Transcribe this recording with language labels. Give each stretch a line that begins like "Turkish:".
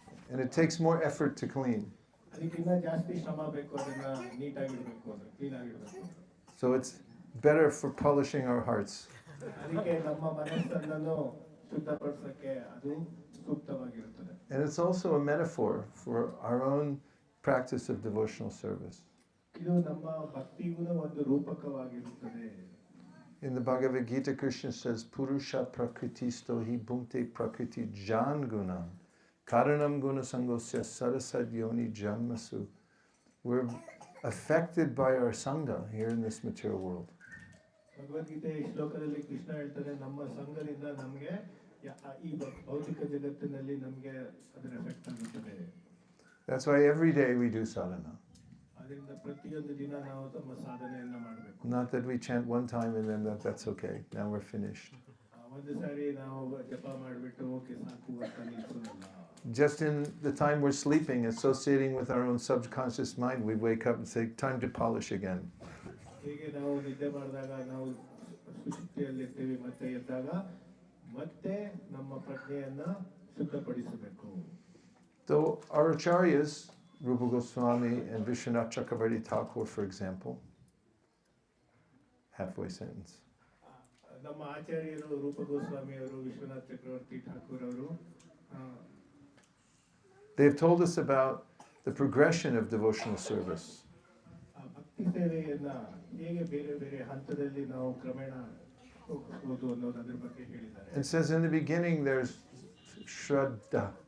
English: And it takes more effort to clean.
Kannada: ಅದಕ್ಕಿಂತ ಜಾಸ್ತಿ ಶ್ರಮ ಬೇಕು, ಅದನ್ನ ನೀಟಾಗಿರ್ಬೇಕು, ಅದು ಕ್ಲೀನ್ ಆಗಿರ್ಬೇಕು.
English: So it's better for polishing our hearts.
Kannada: ಅದಕ್ಕೆ ನಮ್ಮ ಮನಸ್ಸನ್ನು ಶುದ್ಧಪಡಿಸಕ್ಕೆ ಅದು ಸೂಕ್ತವಾಗಿರುತ್ತದೆ.
English: And it's also a metaphor for our own practice of devotional service.
Kannada: ಇದು ನಮ್ಮ ಭಕ್ತಿಗೂ ಒಂದು ರೂಪಕವಾಗಿರುತ್ತದೆ.
English: In the Bhagavad Gita, Krishna says,
Sanskrit: Purusha prakritisto hi bhunte prakriti jan gunam karanam guna sangosya sarasad yoni janmasu.
English: We're affected by our sangha here in this material world.
Kannada: Bhagavad Gita ಈ ಶ್ಲೋಕದಲ್ಲಿ ಕೃಷ್ಣ ಹೇಳ್ತಾರೆ, ನಮ್ಮ ಸಂಘದಿಂದ ನಮಗೆ ಈ ಭೌತಿಕ ಜಗತ್ತಿನಲ್ಲಿ ನಮಗೆ ಅದರ ಎಫೆಕ್ಟ್ ಆಗುತ್ತದೆ.
English: That's why every day we do sadhana.
Kannada: ಅದರಿಂದ ಪ್ರತಿಯೊಂದು ದಿನ ನಾವು ತಮ್ಮ ಸಾಧನೆಯನ್ನ ಮಾಡಬೇಕು.
English: Not that we chant one time and then that's okay, now we're finished.
Kannada: ಒಂದು ಸಾರಿ ನಾವು ಜಪ ಮಾಡಿಬಿಟ್ಟು ಓಕೆ ಸಾಕು ಅಂತ ನಿಲ್ಸೋದಲ್ಲ.
English: Just in the time we're sleeping, associating with our own subconscious mind, we wake up and say, time to polish again.
Kannada: ಹೀಗೆ ನಾವು ನಿದ್ದೆ ಮಾಡಿದಾಗ ನಾವು ಸುಶುದ್ಧಿಯಲ್ಲಿರ್ತೀವಿ, ಮತ್ತೆ ಎದ್ದಾಗ ಮತ್ತೆ ನಮ್ಮ ಪ್ರಜ್ಞೆಯನ್ನ ಶುದ್ಧಪಡಿಸಬೇಕು.
English: So our acharyas, Rupa Goswami and Vishwanath Chakravarti Thakur, for example, halfway sentence.
Kannada: ನಮ್ಮ ಆಚಾರ್ಯರು ರೂಪ ಗೋಸ್ವಾಮಿ ಅವರು, ವಿಶ್ವನಾಥ್ ಚಕ್ರವರ್ತಿ ಠಾಕೂರ್ ಅವರು,
English: they've told us about the progression of devotional service.
Kannada: ಭಕ್ತಿ ಸೇವೆಯನ್ನ ಹೇಗೆ ಬೇರೆ ಬೇರೆ ಹಂತದಲ್ಲಿ ನಾವು ಕ್ರಮೇಣ ಹೋಗಬಹುದು ಅನ್ನೋದ್ರ ಬಗ್ಗೆ ಹೇಳಿದ್ದಾರೆ.
English: It says in the beginning there's Shraddha.